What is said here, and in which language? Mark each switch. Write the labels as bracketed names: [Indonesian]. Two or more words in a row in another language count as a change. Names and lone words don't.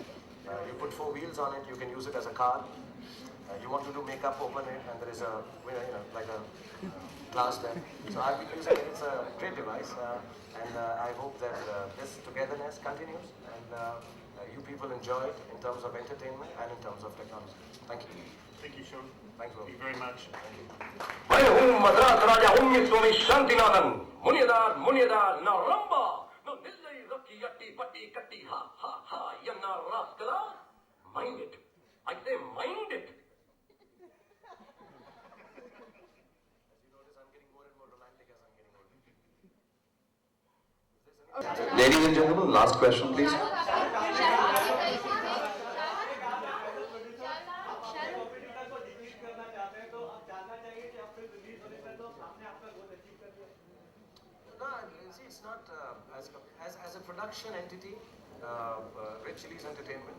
[English] You put 4 wheels on it, you can use it as a car. You want to do makeup, open it, and there is a, like a glass there. So I've been using it. It's a great device, and I hope that this togetherness continues, and you people enjoy it in terms of entertainment and in terms of technology. Thank you. Thank you, Sean. Thanks, bro. Thank you very much. [Hindi] मैं हूँ मद्रास राजा स्वामी शांतिनाथन मुनियदार मुनियदार ना रंबा no nillai raki yatti patti katti ha ha ha yanna raskala [English] mind it I say mind it. As you notice, I'm getting more and more romantic as I'm getting older. Ladies and gentlemen, last question please. See, it's not as a production entity, Red Chillies Entertainment.